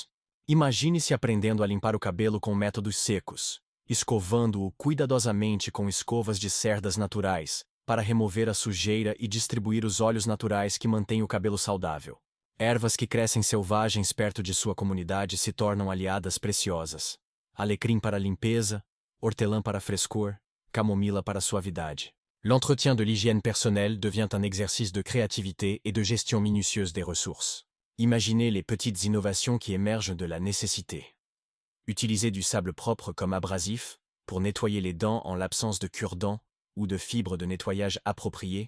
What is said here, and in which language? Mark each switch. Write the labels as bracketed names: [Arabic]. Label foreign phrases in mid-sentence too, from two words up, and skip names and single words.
[Portuguese] Imagine-se aprendendo a limpar o cabelo com métodos secos, escovando-o cuidadosamente com escovas de cerdas naturais, para remover a sujeira e distribuir os óleos naturais que mantêm o cabelo saudável. Ervas que crescem selvagens perto de sua comunidade se tornam aliadas preciosas. Alecrim para limpeza, hortelã para frescor, camomila para suavidade. [French] L'entretien de l'hygiène personnelle devient un exercice de créativité et de gestion minutieuse des ressources. Imaginez les petites innovations qui émergent de la nécessité. Utiliser du sable propre comme abrasif, pour nettoyer les dents en l'absence de cure-dents ou de fibres de nettoyage appropriées.